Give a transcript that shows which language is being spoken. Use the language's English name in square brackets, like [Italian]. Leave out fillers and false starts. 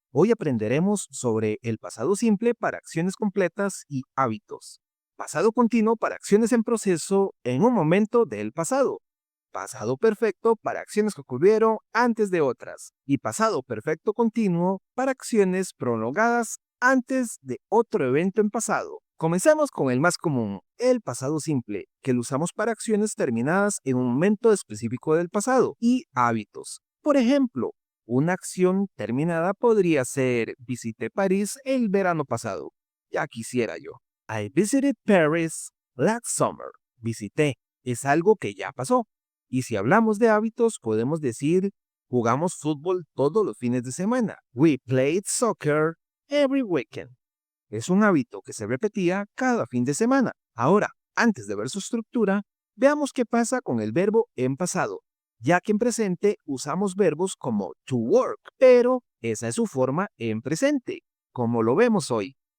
[Spanish] Hoy aprenderemos sobre el pasado simple para acciones completas y hábitos, pasado continuo para acciones en proceso en un momento del pasado, pasado perfecto para acciones que ocurrieron antes de otras y pasado perfecto continuo para acciones prolongadas antes de otro evento en pasado. Comenzamos con el más común, el pasado simple, que lo usamos para acciones terminadas en un momento específico del pasado, y hábitos. Por ejemplo, una acción terminada podría ser: visité París el verano pasado. Ya quisiera yo. [English] I visited Paris last summer. [Spanish] Visité es algo que ya pasó. Y si hablamos de hábitos, podemos decir: jugamos fútbol todos los fines de semana. [English] We played soccer every weekend. [Spanish] Es un hábito que se repetía cada fin de semana. Ahora, antes de ver su estructura, veamos qué pasa con el verbo en pasado, ya que en presente usamos verbos como to work, pero esa es su forma en presente, como lo vemos hoy.